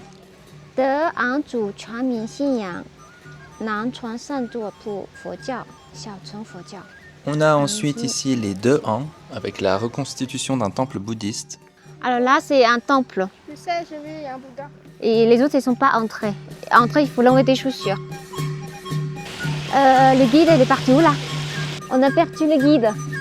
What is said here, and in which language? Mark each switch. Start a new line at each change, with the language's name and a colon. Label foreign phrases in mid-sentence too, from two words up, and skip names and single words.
Chinese: 德昂祖传民信仰，南传上座部佛教，小乘佛教。
French: On a ensuite ici les deux Han, avec la reconstitution d'un temple bouddhiste. Alors là, c'est un temple. Je sais, j'ai vu, il y a un Bouddha. Et les autres, ils ne sont pas entrés. Entrer, il faut l'enlever des chaussures. Le guide, il est parti où là? On a perdu le guide.